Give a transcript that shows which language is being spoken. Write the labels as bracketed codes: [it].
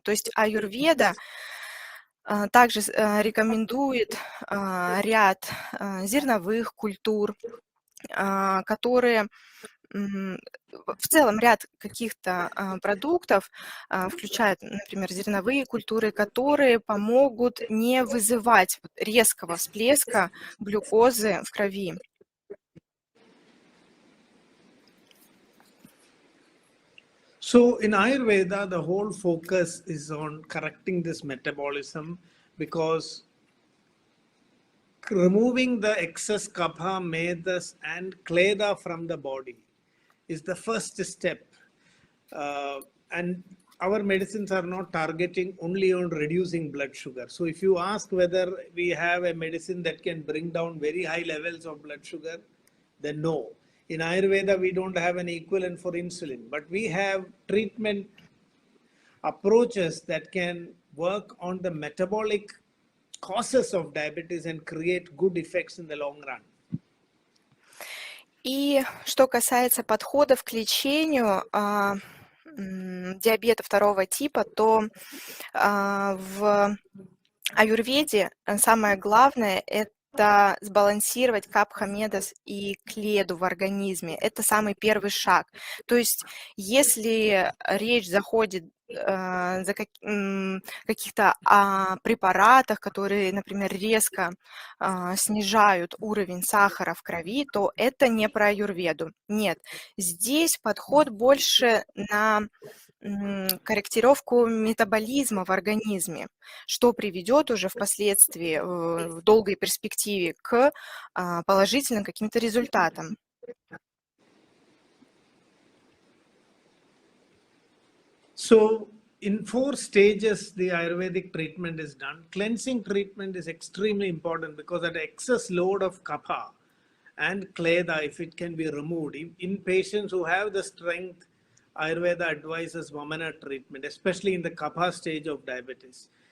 [ru] То есть аюрведа также рекомендует ряд зерновых культур, которые в целом ряд каких-то продуктов включают, например, зерновые культуры, которые помогут не вызывать резкого всплеска глюкозы в крови. [en] So in Ayurveda, the whole focus is on correcting this metabolism, because removing the excess kapha, medas, and kleda from the body is the first step. And our medicines are not targeting only on reducing blood sugar. So if you ask whether we have a medicine that can bring down very high levels of blood sugar, then no. In Ayurveda, we don't have an equivalent for insulin, but we have treatment approaches that can work on the metabolic causes of diabetes and create good effects in the long run. [ru] И что касается подходов к лечению диабета второго типа, то в аюрведе самое главное – это сбалансировать капха, медас и кледу в организме. Это самый первый шаг. То есть если речь заходит за каких-то препаратах, которые, например, резко снижают уровень сахара в крови, то это не про аюрведу. Нет, здесь подход больше на корректировку метаболизма в организме, что приведет уже впоследствии в долгой перспективе к положительным каким-то результатам. [en] So in 4 stages, the Ayurvedic treatment is done. Cleansing treatment is extremely important because that excess load of kapha and kleda, if it can be removed, in patients who have the strength, Ayurveda advises Vamana treatment, especially in the kapha stage of diabetes.